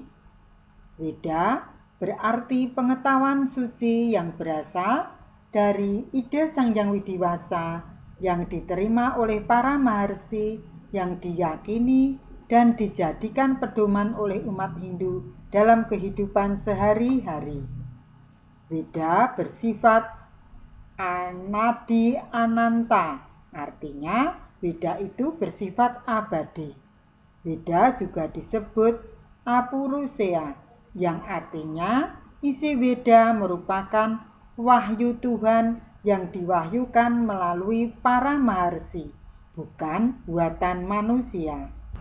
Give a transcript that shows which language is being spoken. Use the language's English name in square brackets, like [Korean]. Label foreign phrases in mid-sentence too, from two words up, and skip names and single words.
[Indonesian] Weda berarti pengetahuan suci yang berasal dari ide Sang Hyang Widiwasa yang diterima oleh para maharsi yang diyakini dan dijadikan pedoman oleh umat Hindu dalam kehidupan sehari-hari. Weda bersifat [Sanskrit] anadi ananta, [Indonesian] artinya Weda itu bersifat abadi. Weda juga disebut apurusea, yang artinya isi Weda merupakan wahyu Tuhan yang diwahyukan melalui para maharsi, bukan buatan manusia.